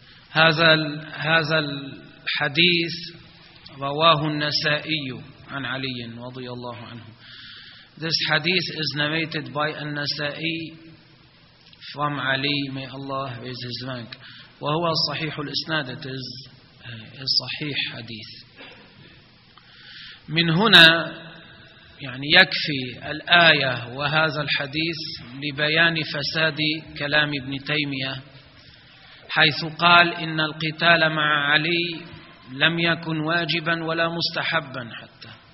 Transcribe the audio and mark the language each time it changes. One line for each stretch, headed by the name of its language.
Arabic: هذا الحديث رواه النسائي عن علي رضي الله عنه.
English: This hadith is narrated by النسائي from Ali, may Allah raise his rank.
Arabic: وهو صحيح الإسناد,
English: it is a
Arabic: صحيح حديث. من هنا يعني يكفي الآية وهذا الحديث لبيان فساد كلام ابن تيمية, حيث قال إن القتال مع علي لم يكن واجبا ولا مستحبا حتى.